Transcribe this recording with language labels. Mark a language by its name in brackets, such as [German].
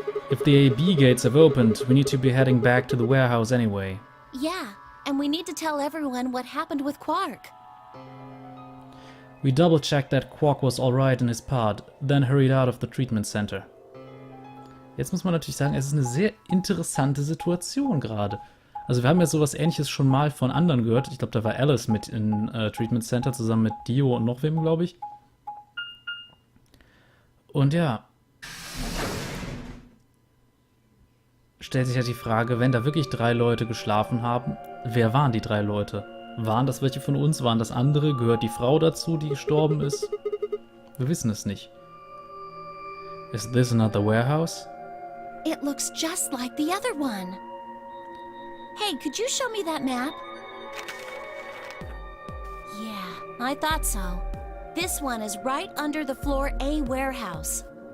[English] If the AB gates have opened, we need to be heading back to the warehouse anyway. Yeah, and we need to tell everyone what happened with Quark. We double-checked that Quark was alright in his pod, then hurried out of the treatment center. [German] Jetzt muss man natürlich sagen, es ist eine sehr interessante Situation gerade. Also wir haben ja sowas Ähnliches schon mal von anderen gehört. Ich glaube, da war Alice mit in Treatment Center zusammen mit Dio und noch wem, glaube ich. Und ja, stellt sich ja die Frage, wenn da wirklich 3 Leute geschlafen haben, wer waren die 3 Leute? Waren das welche von uns? Waren das andere? Gehört die Frau dazu, die gestorben ist? Wir wissen es nicht. [English] Is this another warehouse? It looks just like the other one. Hey, could you show me that map? Yeah, I thought so. This one is right under the floor A warehouse.